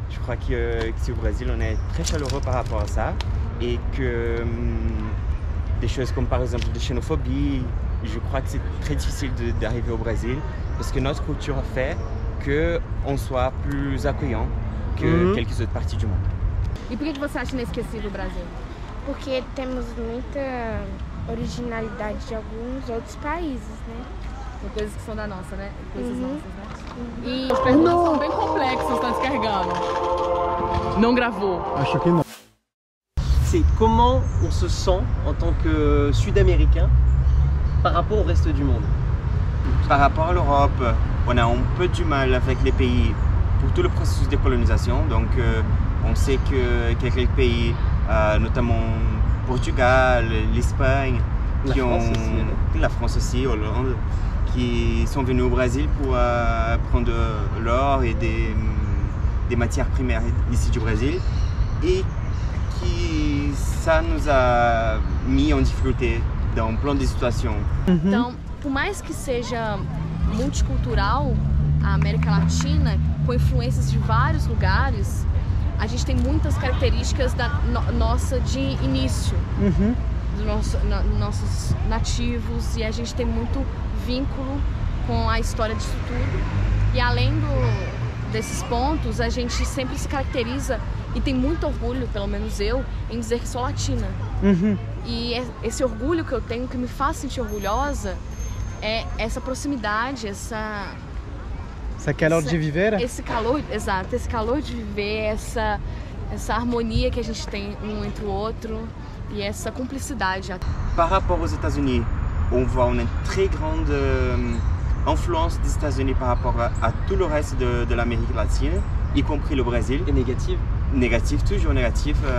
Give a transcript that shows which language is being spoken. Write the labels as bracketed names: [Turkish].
[French] Je crois qu'ici au Brésil, on est très chaleureux par rapport à ça et que des choses comme par exemple de xénophobie, je crois que c'est très difficile d'arriver au Brésil parce que notre culture fait qu'on soit plus accueillant que quelques autres parties du monde. [Portuguese] E por que você acha inesquecível o Brasil? Porque temos muita originalidade de alguns outros países, né? São coisas que são da nossa, né? Coisas nossas, né? E as perguntas são bem complexas, está descarregando. Não gravou. Acho que não. [French] C'est comment on se sent en tant que Sud-Américain par rapport au reste du monde? Par rapport à l'Europe, on a un peu du mal avec les pays pour tout le processus de colonisation. Donc On sait que quelques pays, notamment Portugal, l'Espagne, la France aussi, Hollande, qui sont venus au Brésil pour prendre l'or et des matières primaires ici du Brésil, et qui ça nous a mis en difficulté dans plein de situações. [Portuguese] Então, por mais que seja multicultural a América Latina, com influências de vários lugares, a gente tem muitas características nossa de início, dos nossos nativos, e a gente tem muito vínculo com a história disso tudo. E além desses pontos, a gente sempre se caracteriza e tem muito orgulho, pelo menos eu, em dizer que sou latina. E esse orgulho que eu tenho, que me faz sentir orgulhosa, é essa proximidade, essa calor de viver? Esse calor, exato, esse calor de viver, essa harmonia que a gente tem um entre o outro e essa cumplicidade. [French] Par rapport aux États-Unis, on voit une très grande influence des États-Unis par rapport à tout le reste de l'Amérique latine, y compris le Brésil. Et négative? Négatif, toujours négatif.